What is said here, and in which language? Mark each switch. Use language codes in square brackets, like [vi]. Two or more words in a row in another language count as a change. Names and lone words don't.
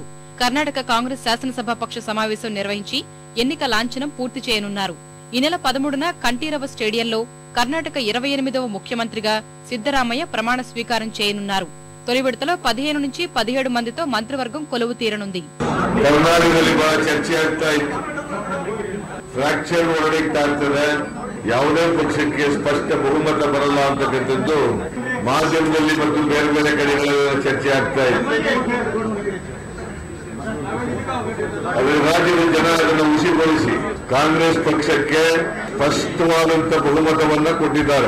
[te] కర్ణాటక కాంగ్రెస్ శాసనసభాపక్ష సమావేశం నిర్వహించి ఎన్నిక లాంఛనం పూర్తి చేయనున్నారు. ఈ నెల 13న కంఠీరవ స్టేడియంలో కర్ణాటక 28వ ముఖ్యమంత్రిగా సిద్ధరామయ్య ప్రమాణ స్వీకారం చేయనున్నారు. తొలి విడతలో 15 నుంచి 17 మందితో మంత్రివర్గం కొలువు తీరనుంది. [kn] ಕರ್ನಾಟಕದಲ್ಲಿ ಬಹಳ ಚರ್ಚೆ ಆಗ್ತಾ ಇತ್ತು. ಫ್ರಾಕ್ಚರ್ ಹೊರಡಿಗ್ತಾ ಇರ್ತದೆ, ಯಾವುದೇ ಪಕ್ಷಕ್ಕೆ ಸ್ಪಷ್ಟ ಬಹುಮತ ಬರಲ್ಲ ಅಂತಕ್ಕಂಥದ್ದು ಮಾಧ್ಯಮದಲ್ಲಿ ಮತ್ತು ಬೇರೆ ಬೇರೆ ಕಡೆಗಳಲ್ಲಿ ಚರ್ಚೆ ಆಗ್ತಾ ಇತ್ತು. ಆದರೆ ರಾಜ್ಯದ ಜನ ಅದನ್ನು ಹುಸಿಗೊಳಿಸಿ ಕಾಂಗ್ರೆಸ್ ಪಕ್ಷಕ್ಕೆ ಸ್ಪಷ್ಟವಾದಂತ ಬಹುಮತವನ್ನ ಕೊಟ್ಟಿದ್ದಾರೆ.